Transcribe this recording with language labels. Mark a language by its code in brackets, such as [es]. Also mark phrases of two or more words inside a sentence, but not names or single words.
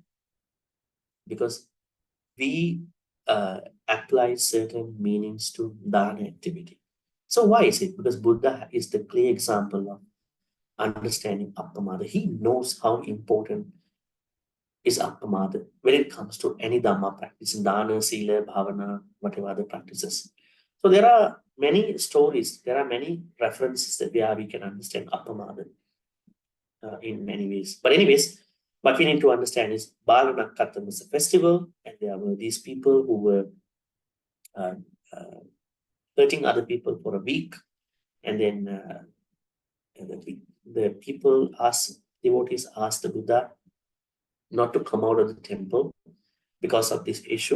[en] Because we apply certain meanings to dana activity. So why is it? Because Buddha is the clear example of understanding appamada. He knows how important is appamada when it comes to any Dhamma practice, [pi] dana, sila, bhavana, [en] whatever other practices. So there are many stories, there are many references that we can understand appamada in many ways. But anyways, what we need to understand is Balanakkatam was a festival, and there were these people who were hurting other people for a week, and then the people asked, devotees asked the Buddha not to come out of the temple because of this issue.